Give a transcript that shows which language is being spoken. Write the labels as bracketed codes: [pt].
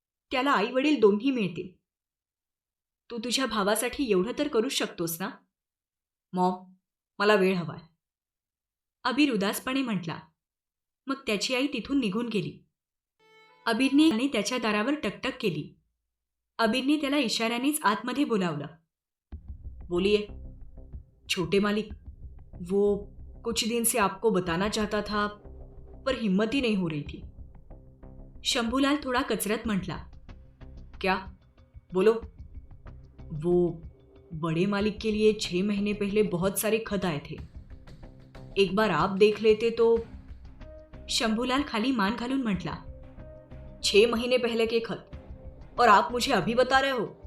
[mr] त्याला आई वडील दोन्ही मिळतील. तू तुझ्या भावासाठी एवढं तर करूच शकतोस ना? मॉम, मला वेळ हवाय. अबीर उदासपणे म्हटला. मग त्याची आई तिथून निघून गेली. अबीरने त्याच्या दारावर टकटक केली. अबीरने त्याला इशाऱ्यानेच आतमध्ये बोलावलं. [hi] बोलिए. छोटे मालिक, वो कुछ दिन से आपको बताना चाहता था पर हिम्मत ही नहीं हो रही थी. [mr] शंभूलाल थोड़ा कचरत म्हटला. [hi] क्या? बोलो. वो बड़े मालिक के लिए 6 महीने पहले बहुत सारे खत आए थे. एक बार आप देख लेते तो. [mr] शंभूलाल खाली मान घालून म्हटला. [hi] 6 महीने पहले के खत और आप मुझे अभी बता रहे हो?